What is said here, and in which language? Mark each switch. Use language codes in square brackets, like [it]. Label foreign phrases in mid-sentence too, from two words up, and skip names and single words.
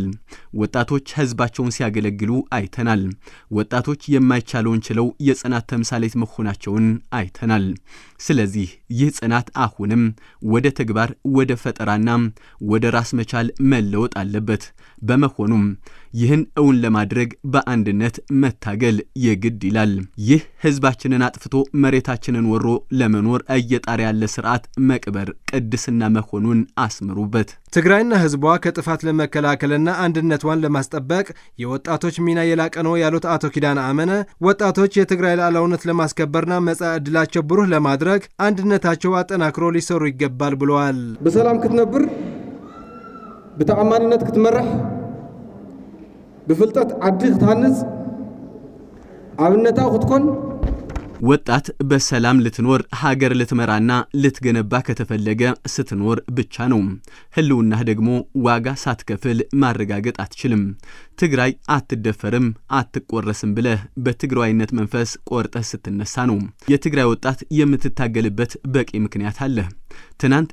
[am] ወጣቶች ህዝባቸውን ሲያገለግሉ አይተናል። ወጣቶች የማይቻለውን ችለው የጽናት ተምሳሌት መሆናቸውን አይተናል። ስለዚህ ይህ ጽናት አሁንም ወደ ተግባር፣ ወደ ፈጠራና ወደ ራስ መቻል መለወጥ አለበት። በመሆኑም ይህን እውን ለማድረግ በአንድነት መታገል የግድ ይላል። ይህ ህዝባችንን አጥፍቶ መሬታችንን ወሮ ለመኖር እየጣረ ያለ ስርዓት መቅበር ቅድስና መሆኑን አስምሩበት። ትግራይና ህዝቧ ከጥፋት ለመከላከልና አንድነቷን ለማስጠበቅ የወጣቶች ሚና የላቀ ነው ያሉት አቶ ኪዳነ አመነ ወጣቶች የትግራይ ሉዓላዊነት ለማስከበርና መጻኢ ዕድላቸው ብሩህ ለማድረግ አንድነታቸው አጠናክሮ ሊሰሩ ይገባል ብለዋል። [ti] በሰላም ክትነብር በተአማንነት ክትመራህ በፍልጠት ዓዲ ክትሃንጽ አብነታው ክትኮን [am] ወጣት በሰላም ልትኖር ሀገር ልትመራና ልትገነባ ከተፈለገ ስትኖር ብቻ ነው። ህልውናህ ደግሞ ዋጋ ሳትከፍል ማረጋገጥ አትችልም። ትግራይ አትደፈርም አትቆረስም ብለህ በትግራይነት መንፈስ ቆርጠህ ስትነሳ ነው የትግራይ ወጣት የምትታገልበት በቂ ምክንያት አለ። ትናንት